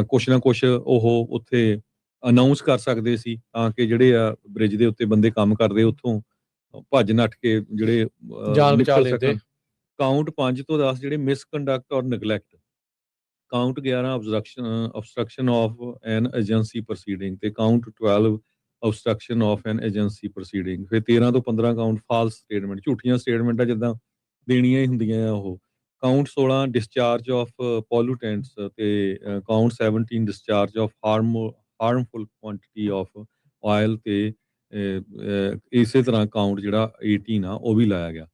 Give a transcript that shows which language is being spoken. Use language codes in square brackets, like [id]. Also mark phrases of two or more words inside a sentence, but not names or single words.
[pa] ਕੁਛ ਨਾ ਕੁਛ ਉਹ ਉੱਥੇ ਅਨਾਉਂਸ ਕਰ ਸਕਦੇ ਸੀ ਤਾਂ ਕਿ ਜਿਹੜੇ ਆ ਬ੍ਰਿਜ ਦੇ ਉੱਤੇ ਬੰਦੇ ਕੰਮ ਕਰਦੇ ਉੱਥੋਂ ਭੱਜ ਨੱਠ ਕੇ ਜਿਹੜੇ ਜਾਨ ਬਚਾ ਨਿਕਲ ਲੈਂਦੇ। ਸਕਣ। ਕਾਊਂਟ 5 ਤੋਂ 10 ਜਿਹੜੇ ਮਿਸਕੰਡਕਟ ਔਰ ਨੈਗਲੈਕਟ, ਕਾਊਂਟ 11 [en] obstruction of an agency proceeding [pa] ਤੇ ਕਾਊਂਟ 12 [en] obstruction of an agency proceeding। [pa] ਫਿਰ 13 ਤੋਂ 15 ਕਾਊਂਟ [en] false statement, [pa] ਝੂਠੀਆਂ ਸਟੇਟਮੈਂਟਾਂ ਜਿੱਦਾਂ ਦੇਣੀਆਂ ਹੀ ਹੁੰਦੀਆਂ ਆ ਉਹ। ਕਾਊਂਟ 16 [en] discharge of pollutants [pa] ਤੇ ਕਾਊਂਟ 17 [en] discharge of harmful quantity of oil [pa] ਤੇ ਇਸੇ ਤਰ੍ਹਾਂ ਕਾਊਂਟ ਜਿਹੜਾ 18 ਆ ਉਹ ਵੀ ਲਾਇਆ ਗਿਆ।